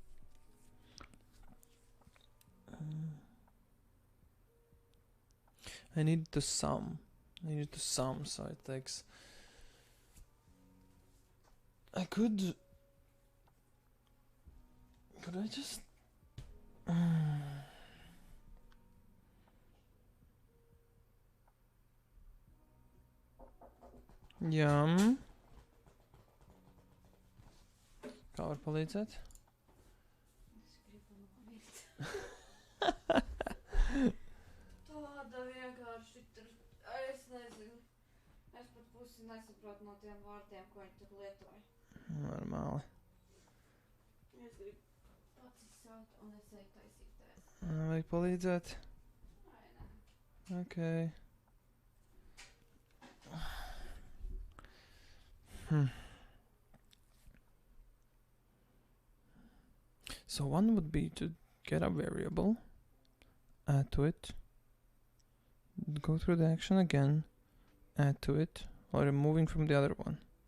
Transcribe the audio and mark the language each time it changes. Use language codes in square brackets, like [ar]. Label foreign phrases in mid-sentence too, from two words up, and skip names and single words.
[en] I need the sum. So it takes. I could I just Jām. [lv] Kā var palīdzēt? Es gribu nomirt. Tāda vienkārši tur, es nezinu. Es pat pusi nesaprotu no tiem vārdiem, ko viņi tur lietoja. Normāli. Es gribu pats izsaukt un es eju taisīt tēs. Vajag palīdzēt? Ai, nē. [en] Okay. So one would be to get a variable, add to it, go through the action again, add to it, or removing from the other one.